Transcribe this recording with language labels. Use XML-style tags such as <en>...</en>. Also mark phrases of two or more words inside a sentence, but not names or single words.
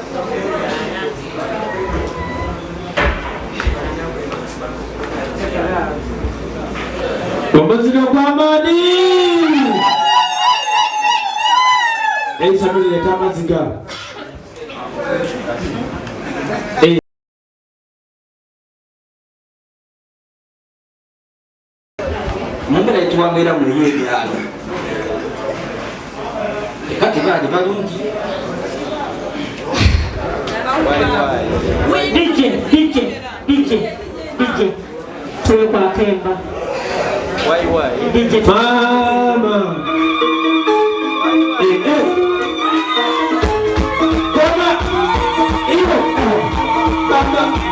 <lg>omuziro gw'amaani eisabire leta amaziga mumbeera yetuwambeera muliyo ebyalo kati baali balungi DJ tuwe kwa Kemba DJ</lg> <sw>mama kama iyo baba</sw>